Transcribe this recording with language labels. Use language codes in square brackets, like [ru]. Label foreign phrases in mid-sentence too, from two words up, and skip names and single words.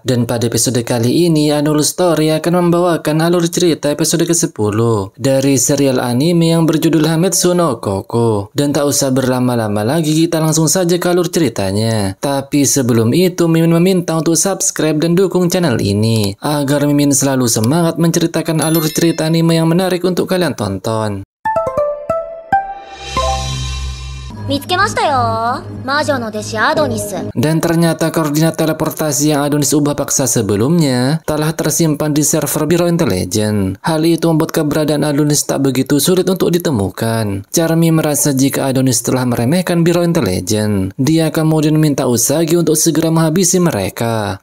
[id] Dan pada episode kali ini, Anul Story akan membawakan alur cerita episode ke-10 dari serial anime yang berjudul Hametsu no Koko. Dan tak usah berlama-lama lagi, kita langsung saja ke alur ceritanya. Tapi sebelum itu, Mimin meminta untuk subscribe dan dukung channel ini agar Mimin selalu semangat menceritakan alur cerita anime yang menarik untuk kalian tonton. [ja] 見つけましたよ。魔女の弟子アドニス。 [id] Dan ternyata koordinat teleportasi yang Adonis ubah paksa sebelumnya telah tersimpan di server Biro Intelijen. Hal itu membuat keberadaan Adonis tak begitu sulit untuk ditemukan. Charmy merasa jika Adonis telah meremehkan Biro Intelijen. Dia kemudian minta Usagi untuk segera menghabisi mereka.